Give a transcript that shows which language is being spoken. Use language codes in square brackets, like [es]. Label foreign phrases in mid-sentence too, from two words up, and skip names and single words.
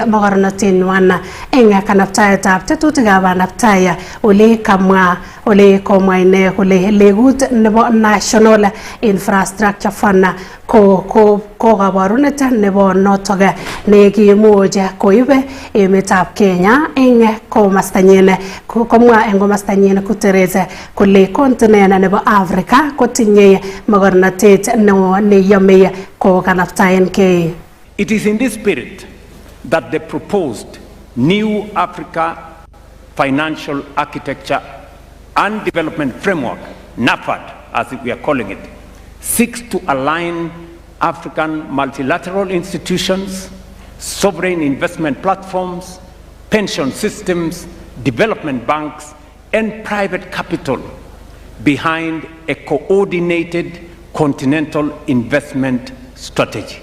[kln] mogornotenywan eng kanaptaetab tetutikab bandaptai ole komwa ine kole legut nebo National Infrastructure Fund ko kabarunet nebo notok ne kimuch koib emetab Kenya eng komastanyin komwa eng komastanyin Guterres kole kontinent nebo Africa kotinye mogornotet neo neyome ko kanaptaenkei. [en] It is in this spirit that the proposed new Africa Financial Architecture and Development Framework, NAFAD as we are calling it, seeks to align African multilateral institutions, sovereign investment platforms, pension systems, development banks, and private capital behind a coordinated continental investment strategy.